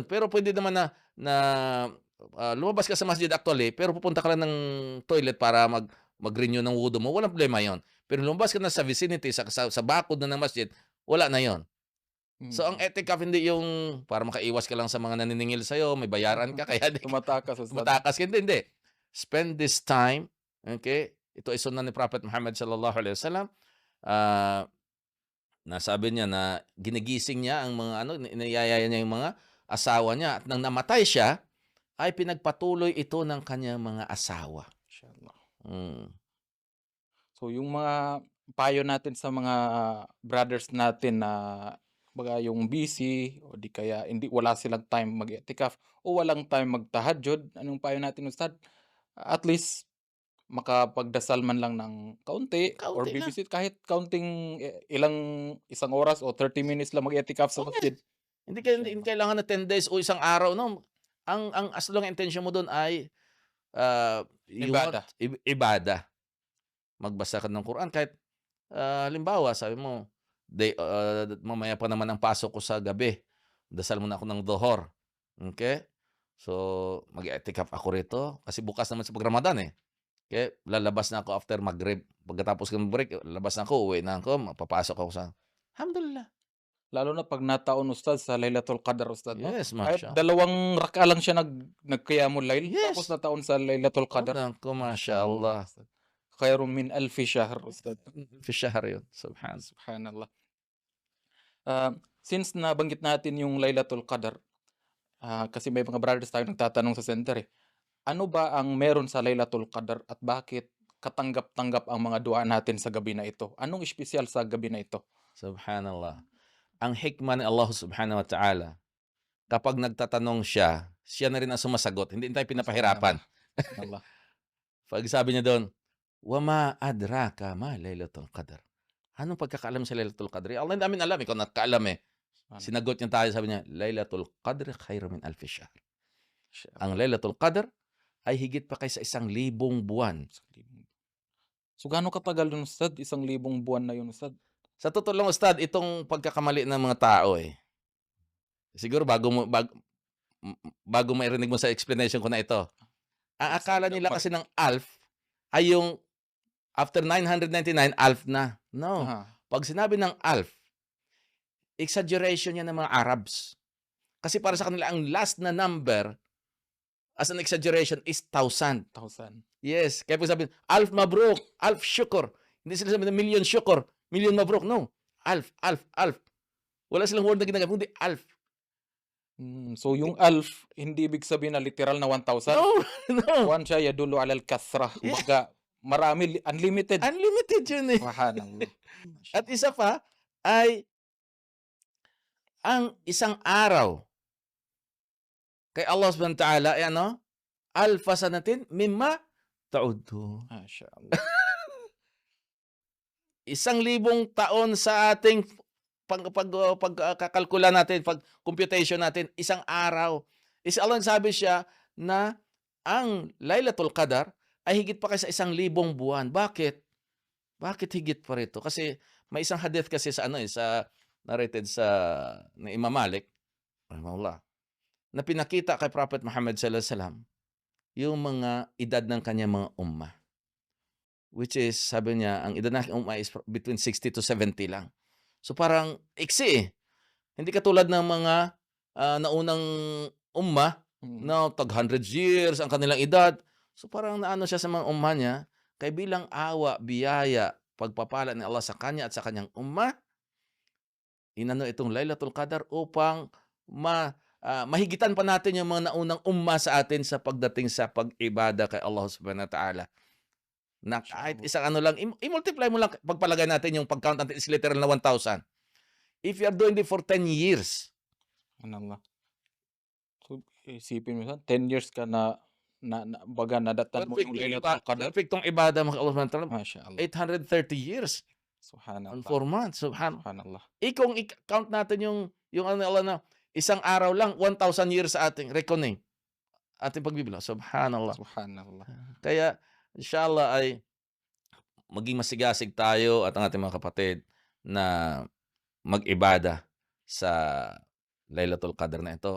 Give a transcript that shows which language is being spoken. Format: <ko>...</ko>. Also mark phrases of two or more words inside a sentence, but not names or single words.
<tl>Pero puwede naman na na, lumabas ka sa masjid actually, pero pupunta ka lang ng toilet para mag-renew ng wudu mo, walang problema yon. Pero lumabas ka na sa vicinity, sa bakod na ng masjid, wala na yon. So ang Mm. i'tikaf hindi yung para makaiwas ka lang sa mga naniningil sa'yo, may bayaran ka kaya di ka Tumatakas ustad. tumatakas ka, hindi.</tl> <en>Spend this time, okay?</en> <tl>Ito ay sunnah ni Prophet Muhammad</tl> <ar>صلى الله عليه وسلم,</ar> <tl>ah, na sabi niya na ginigising niya ang mga ano, iniyayaya niya yung mga asawa niya at nang namatay siya, ay pinagpatuloy ito ng kanyang mga asawa. Inshallah. Hmm, So yung mga payo natin sa mga brothers natin na kumbaga yung busy o di kaya wala silang time mag-i'tikaf o walang time mag-tahajjud, anong payo natin ustad? At least makapagdasal man lang ng kaunti or kaunti lang. bibisit kahit kaunting isang oras o 30 minutes lang mag-i'tikaf sa Oh, masjid. yes. Hindi Inshallah. kailangan na 10 days o isang araw 'no. Ang</tl> <en>as long</en> <tl>intensyon mo dun ay,</tl> <en>you want</en> <tl>Ibadah. ibada. Magbasa ka ng Quran kahit, halimbawa sabi mo, mamaya pa naman ang pasok ko sa gabi, dasal muna ako ng Dhuhr, okey? So, mag-i-i'tikaf ako rito kasi bukas naman sa Ramadan, eh. Kaya lalabas na ako after Maghrib. Pagkatapos ko mag-break, lalabas na ako, uuwi na ako, papasok ako sa alhamdulillah. Lalo na 'pag nataon ustad sa Lailatul Qadar ustad 'no? Yes, Kahit masya dalawang rak'a lang siya nag-</tl> <ar>قيام الليل</ar> <tl>tapos yes. nataon sa Lailatul Oh, Qadar. naku, Mashallah mashallah. ustad.</tl> <ar>خير من ألف شهر ustad. في شهر</ar> <tl>yun, subhan Subhanallah. Since nabanggit natin yung Lailatul Qadar, kasi may mga brothers tayong nagtatanong sa center, eh. Ano ba ang meron sa Lailatul Qadar at bakit katanggap-tanggap ang mga dua natin sa gabi na ito? Anong espesyal sa gabi na ito? subhanallah. Ang hikmah ni Allah</tl> <ar>سبحانه وتعالى,</ar> <tl>kapag nagtatanong siya, siya na rin ang sumasagot, hindi tayo pinapahirapan. Subhanallah, subhanallah. 'Pag sabi niya dun,</tl> <ar>"وما أدراك ما ليلة القدر."</ar> <tl>Anong pagkakaalam sa Lailatul Qadr? Allah ang namin alam, ikaw nagkaalam, eh. Subhanallah. Sinagot niya tayo, sabi niya,</tl> <ar>"ليلة القدر خير من ألف شهر." Ang</ar> <tl>Mashallah. Lailatul Qadr ay higit pa kaysa 1,000 buwan. 1,000. So gaano katagal yun ustad? 1,000 buwan na yun ustad? Sa totoo lang ustad, itong pagkakamali ng mga tao, eh. Siguro bago mairinig mo sa explanation ko na ito, ang Sige akala daw nila kasi ng alf ay yung after 999 alf na. No, Aha, 'pag sinabi ng alf, exaggeration yan ng mga Arabs. Kasi para sa kanila ang last na number</tl> <en>as an exaggeration is</en> <tl>1,000. 1,000. Yes, kaya 'pag sabihin,</tl> <ar>"ألف مبروك ألف شكر."</ar> <tl>Hindi sila sabi ng million syukur, million mabruk, no.</tl> <ar>ألف ألف ألف.</ar> <tl>Wala silang word na ginagamit kundi alf. So yung alf hindi ibig sabihin na literal na 1,000? No, no. Kuwan siya</tl> <ar>يدل على الكثرة,</ar> <tl>Yeah, kumbaga marami, unlimited. unlimited yun, eh. Subhanallah, At isa mashallah. pa ay ang isang araw kay Allah</tl> <ar>سبحانه وتعالى</ar> <tl>ay ano,</tl> <ar>ألف سنة مما تعدون.</ar> <tl>Mashallah. 1,000 taon sa ating pagkakalkula natin, computation natin, isang araw. Is Allah nagsabi siya na ang Lailatul Qadar ay higit pa kaysa 1,000 buwan. Bakit? Bakit higit pa rito? Kasi may isang hadith kasi sa ano, eh, sa narrated sa ni Imam Malik rahimahullah, na pinakita kay Prophet Muhammad</tl> <ar>صلى الله عليه وسلم</ar> <tl>yung mga edad ng kanyang mga ummah. Which is sabi niya ang edad ng ummah</tl> <en>is between 60 to 70</en> <tl>lang. So parang iksi, eh. Hindi katulad ng mga, naunang ummah Mm. na</tl> <en>hundreds years</en> <tl>ang kanilang edad. So parang naano siya sa mga ummah niya, kaya bilang awa, biyaya, pagpapala ni Allah sa kanya at sa kanyang ummah, inano itong Lailatul Qadar upang mahigitan pa natin yung mga naunang ummah sa atin sa pagdating sa pag-ibada kay Allah</tl> <ar>سبحانه وتعالى.</ar> <tl>Na kahit Mashallah, isang ano lang, i-multiply mo lang, pagpalagay natin yung pag-count natin is literal na 1,000.</tl> <en>If you are doing it for 10 years,</en> <tl>subhanallah. So isipin mo 10 years ka na baga nadatan mo yung Laylatul Qadr. Perpektong ibadah mo kay Allah</tl> <ar>سبحانه وتعالى,</ar> <tl>Masyaallah,</tl> <en>830 years and</en> <tl>subhanallah,</tl> <en>4 months,</en> <tl>subhanallah. kung i-count natin yung ano Allah na isang araw lang 1,000 years sa ating reckoning, ating pagbibilang, subhanallah. Subhanallah. Kaya inshallah ay maging masigasig tayo at ang ating mga kapatid na mag-ibada sa Laylatul Qadr na ito.</tl>